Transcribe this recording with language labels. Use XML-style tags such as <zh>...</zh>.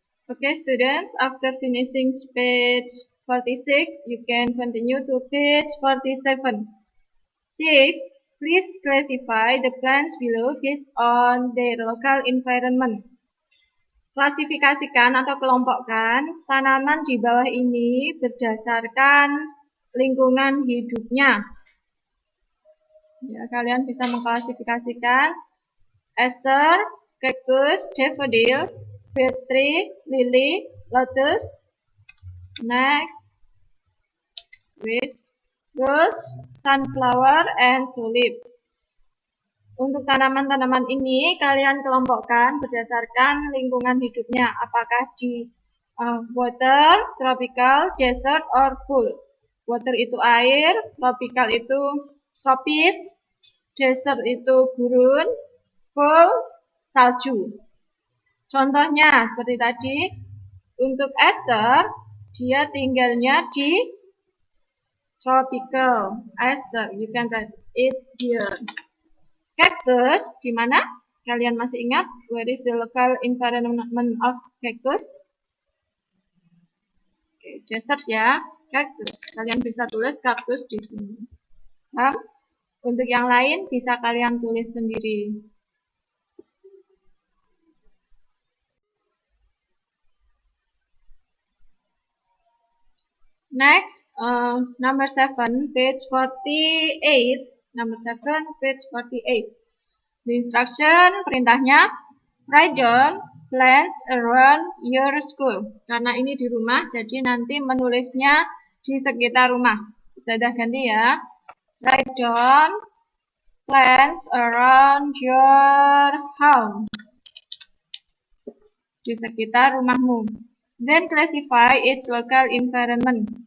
<en>Okay, students, after finishing page 46, you can continue to page 47. 6. Please classify the plants below based on their local environment.</en> <id>Klasifikasikan atau kelompokkan tanaman di bawah ini berdasarkan lingkungan hidupnya. Ya, kalian bisa mengklasifikasikan aster, cactus, daffodils, fruit tree, lily, lotus.</id> <en>Next, with rose, sunflower, and tulip.</en> <id>Untuk tanaman-tanaman ini kalian kelompokkan berdasarkan lingkungan hidupnya, apakah di water, tropical, desert, or pool. Water itu air, tropical itu tropis, desert itu gurun, pool salju. Contohnya seperti tadi, untuk aster dia tinggalnya di tropical. Aster,</id> <en>you can write it here.</en> <id>Cactus, di mana? Kalian masih ingat?</id> <en>Where is the local environment of cactus?</en> <id>Oke, desert ya, cactus. Kalian bisa tulis cactus di sini. Untuk yang lain bisa kalian tulis sendiri.</id> <en>Next, number 7, page 48. Number 7, page 48. The instruction, perintahnya, write down plants around your school.</en> <id>Karena ini di rumah, jadi nanti menulisnya di sekitar rumah. Sudah ganti ya.</id> <en>Write down plants around your home.</en> <id>Di sekitar rumahmu.</id> <en>Then classify its local environment.</en>